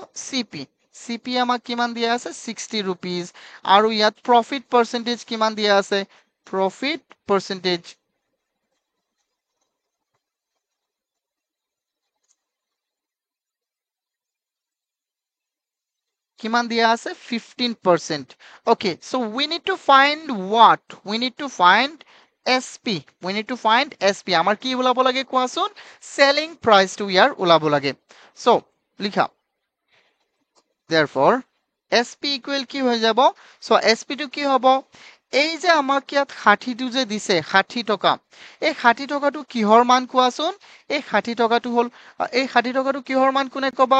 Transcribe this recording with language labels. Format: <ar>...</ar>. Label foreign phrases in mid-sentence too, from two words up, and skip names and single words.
<as>চিপি। চিপি আমাক কিমান দিয়া আছে? 60 rupees। আৰু ইয়াত</as> <en>profit percentage</en> <as>কিমান দিয়া আছে?</as> <en>profit percentage</en> <as>কিমান দিয়া আছে? 15%।</as> <en>Okay, so we need to find what? We need to find SP. We need to find SP.</en> <as>আমাৰ কি ওলাব লাগে কোৱাচোন?</as> <en>Selling price</en> <as>টো ইয়াৰ ওলাব লাগে। So, লিখা।</as> <en>Therefore, SP equal</en> <as>কি হৈ যাব? So, SP টো কি হ'ব? এই যে আমাক ইয়াত 60টো যে দিছে, 60 টকা, এই 60 টকাটো কিহৰ মান কোৱাচোন? এই 60 টকাটো হ'ল, এই 60 টকাটো কিহৰ মান কোনে ক'বা?</as>